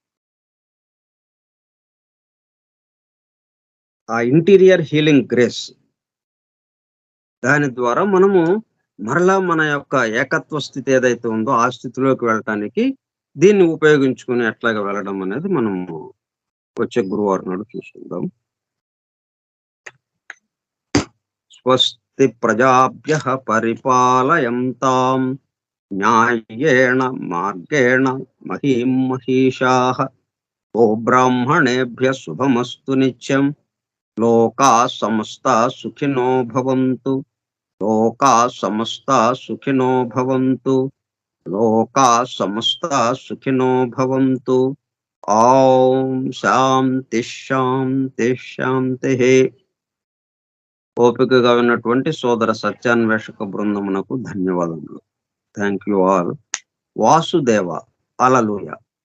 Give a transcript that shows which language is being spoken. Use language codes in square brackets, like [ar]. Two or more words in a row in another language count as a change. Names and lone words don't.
[te] ఆ [en] interior healing grace, [te] దాని ద్వారా మనము మరలా మన యొక్క ఏకత్వ స్థితి ఏదైతే ఉందో ఆ స్థితిలోకి వెళ్ళటానికి దీన్ని ఉపయోగించుకుని ఎట్లాగా వెళ్ళడం అనేది మనము వచ్చే గురువారం నాడు చూసుకుందాం. [sa] స్వస్తి ప్రజాభ్యః పరిపాలయంతాం న్యాయేణ మార్గేణ మహీం మహీషాః గోబ్రాహ్మణేభ్యః శుభమస్తు నిత్యం. లోకాః సమస్తాః సుఖినో భవంతు. లోకాః సమస్తాః సుఖినో భవంతు. లోకాః సమస్తాః సుఖినో భవంతు. ఓం శాంతి శాంతి శాంతిః. [te] ఓపికగా ఉన్నటువంటి సోదర సత్యాన్వేషక బృందమునకు ధన్యవాదములు. [en] thank you all. వాసుదేవ. హల్లెలూయా.